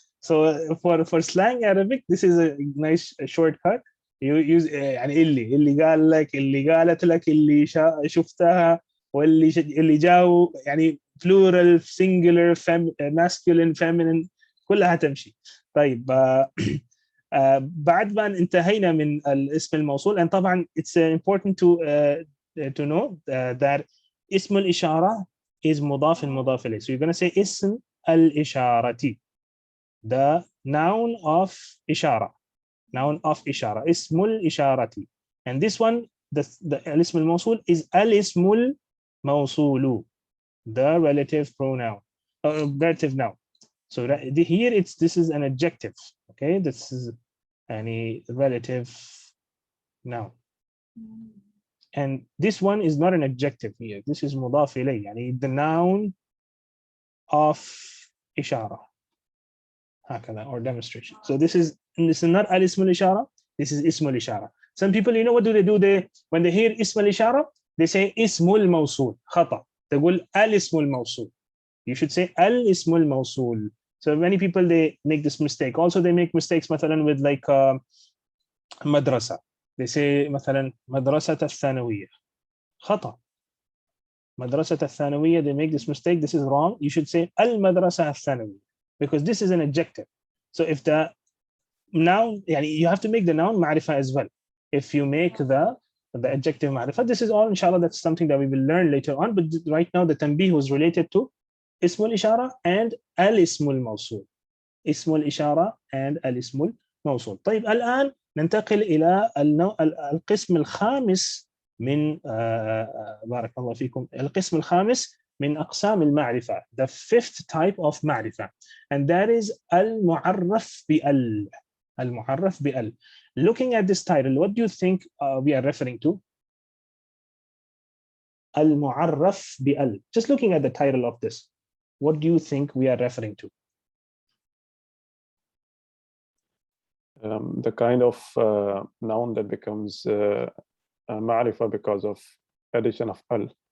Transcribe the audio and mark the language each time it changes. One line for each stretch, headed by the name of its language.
English: So for slang Arabic, this is a nice shortcut. You use
Arabic: يعني اللي قال لك, اللي قالت لك, اللي شفتها, اللي جاوا, يعني
English: plural, singular, masculine, feminine,
Arabic: كلها تمشي. طيب بعد ما انتهينا من الاسم الموصول,
English: and
Arabic: طبعا
English: it's important to know that
Arabic: اسم الإشارة
English: is
Arabic: مضاف إليه.
English: So you're going to say اسم الإشارة, the noun of إشارة, اسم الإشارة. And this one, the الاسم الموصول is الاسم الموصول, the relative pronoun, relative noun. So here this is an adjective. Okay, this is any relative noun. And this one is not an adjective here. This is مضاف إليه,
Arabic: يعني
English: the noun of إشارة.
Arabic: هكذا,
English: or demonstration. So this is not al-ism al-ishara, this is ism al-ishara. Some people, what do? When they hear ism al-ishara, they say ism al-mawsul.
Arabic: خطأ. تقول
English: al-ism al-mawsul. You should say al-ism al-mawsul. So many people, they make this mistake. Also, they make mistakes
Arabic: مثلا
English: with like madrasa. They say
Arabic: مثلا مدرسة الثانوية. خطأ. مدرسة الثانوية,
English: they make this mistake. This is wrong. You should say al-madrasa al-thanawiyya, because this is an adjective. So if the noun, you have to make the noun ma'rifah as well. If you make the adjective ma'rifah, this is all, inshallah, that's something that we will learn later on. But right now, the tanbih was related to ismul ishara and al-ismul mawsul. Ismul ishara and al-ismul mawsul.
Arabic: طيب الآن ننتقل إلى القسم الخامس من بارك الله فيكم, القسم الخامس من أقسام المعرفة,
English: the fifth type of
Arabic: معرفة, and that is المعرف بال. المعرف بال.
English: Looking at this title, what do you think we are referring to?
Arabic: المعرف بال.
English: Just looking at the title of this, what do you think we are referring to? The kind of noun that becomes معرفة because of addition of al.